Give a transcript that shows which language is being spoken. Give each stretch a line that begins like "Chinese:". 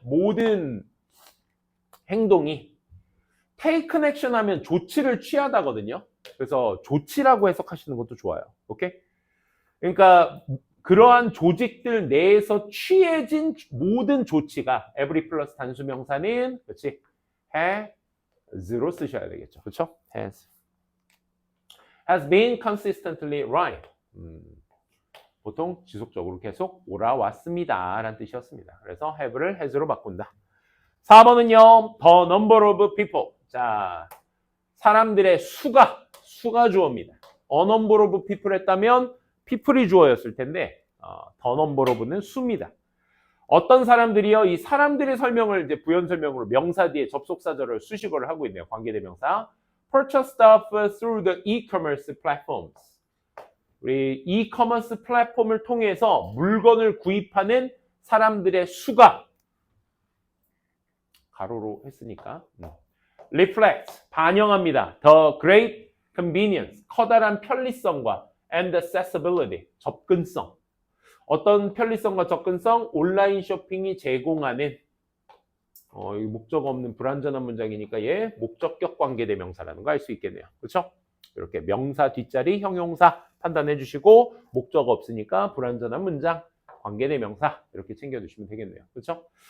Korean: 모든 행동이
English: taken action
Korean: 하면 조치를 취하다거든요. 그래서 조치라고 해석하시는 것도 좋아요. 오케이? 그러니까 그러한 조직들 내에서 취해진 모든 조치가 every 플러스 단수 명사는 그렇지? has로 쓰셔야 되겠죠. 그렇죠?
English: has been consistently right.
Korean: 보통 지속적으로 계속 올라왔습니다. 라는 뜻이었습니다. 그래서 have를 has로 바꾼다. 4번은요.
English: the number of people.
Korean: 자, 사람들의 수가 주어입니다.
English: a number of people
Korean: 했다면 people이 주어였을 텐데 the number of는 수입니다. 어떤 사람들이요? 이 사람들의 설명을 이제 부연 설명으로 명사 뒤에 접속사절을 수식어를 하고 있네요. 관계대명사.
English: Purchase stuff through the e-commerce platforms.
Korean: 우리 e-commerce 플랫폼을 통해서 물건을 구입하는 사람들의 수가 가로로 했으니까 reflect, 반영합니다.
English: The great convenience,
Korean: 커다란 편리성과
English: and accessibility,
Korean: 접근성. 어떤 편리성과 접근성? 온라인 쇼핑이 제공하는 이 목적 없는 불완전한 문장이니까 얘 목적격 관계대명사라는 거 알 수 있겠네요. 그렇죠? 이렇게 명사 뒷자리 형용사 판단해 주시고 목적 없으니까 불완전한 문장 관계대명사 이렇게 챙겨주시면 되겠네요. 그렇죠?